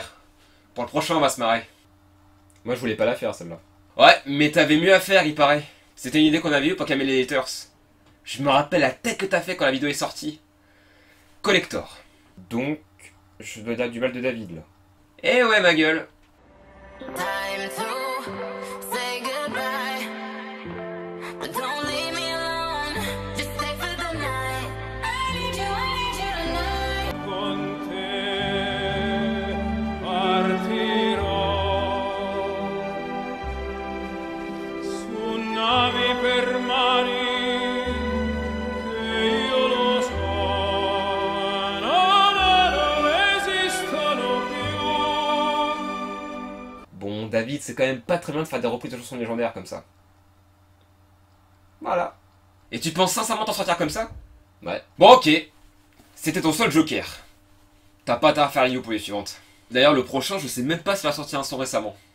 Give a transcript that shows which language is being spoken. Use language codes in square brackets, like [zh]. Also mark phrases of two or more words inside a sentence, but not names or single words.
[fr] Pour le prochain, on va se marrer. Moi, je voulais pas la faire, celle-là. Ouais, mais t'avais mieux à faire, il paraît. C'était une idée qu'on avait eue pour calmer les haters. Je me rappelle la tête que t'as fait quand la vidéo est sortie. Collector. Donc, je dois dire du mal de David, là. Eh ouais, ma gueule. [en] Time to say goodbye. But don't leave me alone. Just stay for the night. I need you tonight. [it] Con te partirò su navi per mari che io lo so non esistono più. [fr] Bon, David, c'est quand même pas très bien de faire des reprises de chansons légendaires comme ça. Voilà. Et tu penses sincèrement t'en sortir comme ça? Ouais. Bon, ok. C'était ton seul joker. T'as pas à faire une pour les suivantes. D'ailleurs, le prochain, je sais même pas s'il a sorti un son récemment.